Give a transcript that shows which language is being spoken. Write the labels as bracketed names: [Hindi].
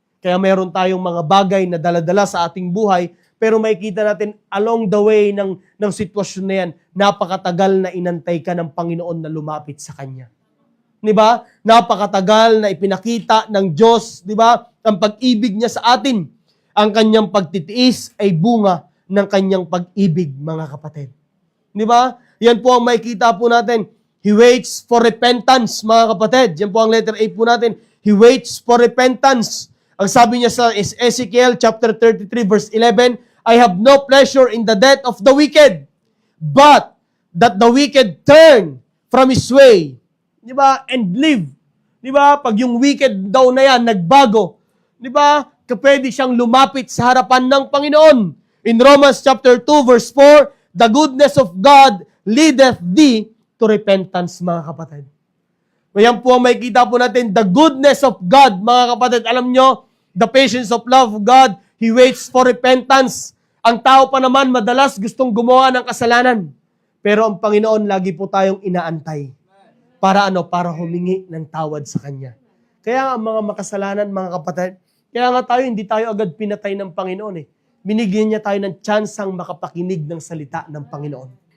[Filipino] Kaya meron tayong mga bagay na daladala sa ating buhay. Pero makikita natin [English] along the way [Filipino] ng sitwasyon na yan, napakatagal na inantay ka ng Panginoon na lumapit sa Kanya. Di ba? Napakatagal na ipinakita ng Diyos, di ba? Ang pag-ibig niya sa atin. Ang Kanyang pagtitiis ay bunga ng Kanyang pag-ibig, mga kapatid. Di ba? Yan po ang makikita po natin. [English] He waits for repentance, [Filipino] mga kapatid. Yan po ang letter A po natin. [English] He waits for repentance. [Filipino] Ang sabi niya sa [English] Ezekiel chapter 33 verse 11, I have no pleasure in the death of the wicked, but that the wicked turn from his way. [Filipino] Di ba? [English] And live. [Filipino] Di ba? Pag yung wicked daw na yan, nagbago. Di ba? Pwede siyang lumapit sa harapan ng Panginoon. [English] In Romans chapter 2 verse 4, the goodness of God leadeth thee to repentance, [Filipino] mga kapatid. Ayan po ang makikita po natin, [English] the goodness of God, [Filipino] mga kapatid. Alam nyo, [English] the patience of love of God, He waits for repentance. [Filipino] Ang tao pa naman madalas gustong gumawa ng kasalanan. Pero ang Panginoon lagi po tayong inaantay. Para Para humingi ng tawad sa Kanya. Kaya ang mga makasalanan, mga kapatid, kaya nga hindi tayo agad pinatay ng Panginoon eh. Binigyan niya tayo ng tsansang makapakinig ng salita ng Panginoon.